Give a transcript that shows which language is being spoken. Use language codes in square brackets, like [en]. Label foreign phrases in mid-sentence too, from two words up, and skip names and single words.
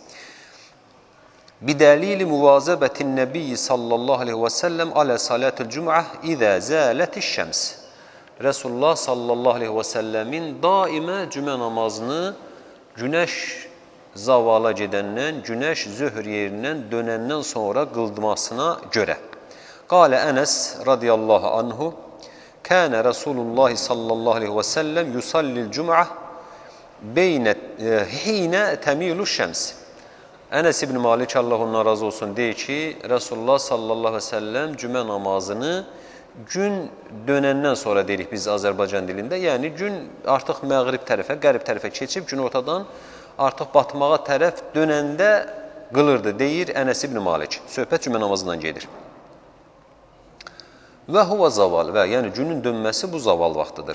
[ar] بدليل مواظبة النبي صلى الله عليه وسلم على صلاة الجمعة إذا زالت الشمس. [az] Resulullah [ar] صلى الله عليه وسلم [az] daimə cümə namazını günəş zavala gedəndən, günəş zöhr yerindən dönəndən sonra qıldırmasına görə. [ar] قال أنس رضي الله عنه كان رسول الله صلى الله عليه وسلم يصلي الجمعة حين تميل الشمس. [az] Enes İbn Malik Allah ondan razı olsun deyir ki, Resulullah [ar] صلى الله عليه وسلم [az] cümə namazını gün dönəndən sonra deyirik biz Azərbaycan dilində. Yəni gün artıq məğrib tərəfə, qərb tərəfə keçib, gün ortadan artıq batmağa tərəf dönəndə qılırdı deyir Enes İbn Malik. Söhbət cümə namazından gedir. [ar] وهو زوال [az] və yəni günün dönməsi bu zaval vaxtıdır.